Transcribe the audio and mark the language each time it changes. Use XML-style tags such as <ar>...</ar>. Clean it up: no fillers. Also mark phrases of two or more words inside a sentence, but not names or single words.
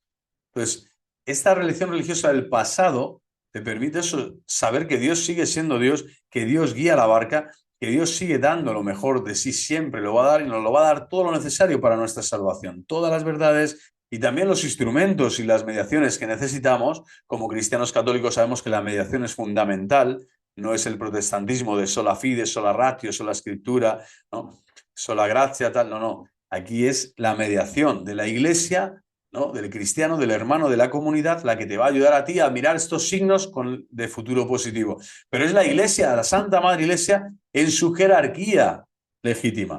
<es>Entonces, esta religión religiosa del pasado te permite eso, saber que Dios sigue siendo Dios, que Dios guía la barca, que Dios sigue dando lo mejor de sí, siempre lo va a dar y nos lo va a dar todo lo necesario para nuestra salvación, todas las verdades y también los instrumentos y las mediaciones que necesitamos. Como cristianos católicos sabemos que la mediación es fundamental, no es el protestantismo de</es> <la>sola fide, sola ratio,</la> <es>sola escritura, ¿no?, sola gracia, tal, no, no. Aquí es la mediación de la Iglesia, ¿no?, del cristiano, del hermano, de la comunidad, la que te va a ayudar a ti a mirar estos signos de futuro positivo. Pero es la Iglesia, la Santa Madre Iglesia, en su jerarquía legítima.</es>